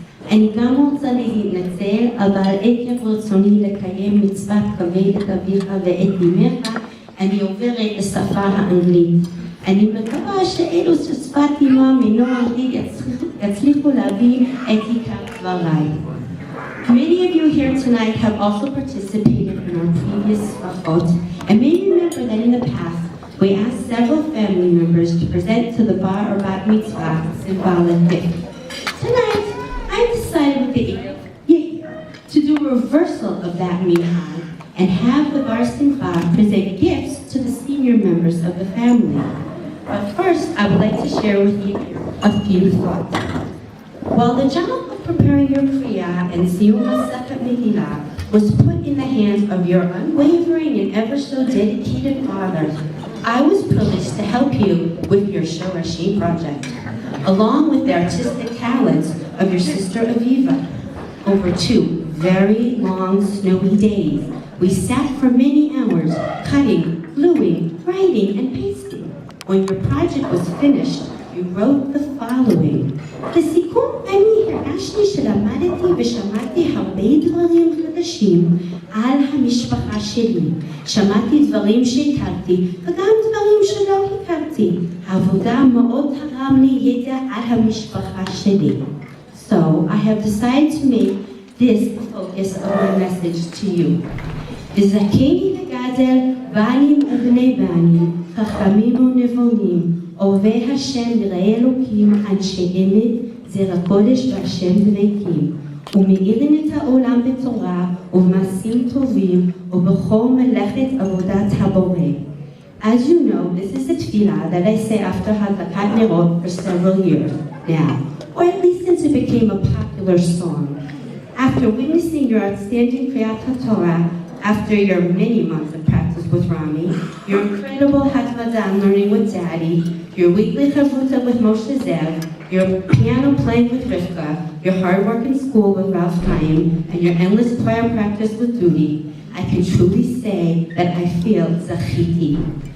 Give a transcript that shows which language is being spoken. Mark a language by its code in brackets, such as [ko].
[he] אני גם רוצה להתנצל, אבל עקב רצוני לקיים מצוות כבד את אביך ואת אמך, אני עוברת לשפה האנגלית. אני מקווה שאלו ששפת אמם אינו אנגלית יצליחו להבין את עיקר דבריי. [en] Many of you here tonight have also participated in our previous Sfachot, and may remember that in the past, we asked several family members to present to the bar or bat mitzvah symbolic gift. Tonight, I decided with the to do a reversal of that minhag and have the bar simcha present gifts to the senior members of the family. But first, I would like to share with you a few thoughts. While the job of preparing your Kriya and Siyum HaSefer Megillah was put in the hands of your unwavering and ever so dedicated fathers, I was privileged to help you with your Shorashim project, along with the artistic talents of your sister Aviva. Over 2 very long snowy days, we sat for many hours cutting, gluing, writing, and pasting. When your project was finished, you wrote the following. [he] לסיכום, אני הרגשתי שלמדתי ושמעתי הרבה דברים חדשים על המשפחה שלי. שמעתי דברים שהכרתי וגם דברים שלא הכרתי. העבודה מאוד תרם לי ידע על המשפחה שלי. [en] So, I have decided to make this the focus of my message to you. [he] וזכני לגדל בנים ובני בנים, חכמים ונבונים, אוהבי השם יראי אלוקים, אנשי אמת, זרע קודש והשם דבקים, ומאירים את העולם בתורה ובמעשים טובים ובכל מלאכת עבודת הבורא. [en] As you know, this is a tefillah that I say after Hadlakat Nerot for several years now, or at least since it became a popular song. After witnessing your outstanding Kriyat HaTorah, after your many months of practice with Rami, your incredible Hatvadah learning with Daddy, your weekly Chavruta with Moshe Zev, your piano playing with Rivka, your hard work in school with Ralph Chaim, and your endless prayer practice with Dudi, I can truly say that I feel Zachiti.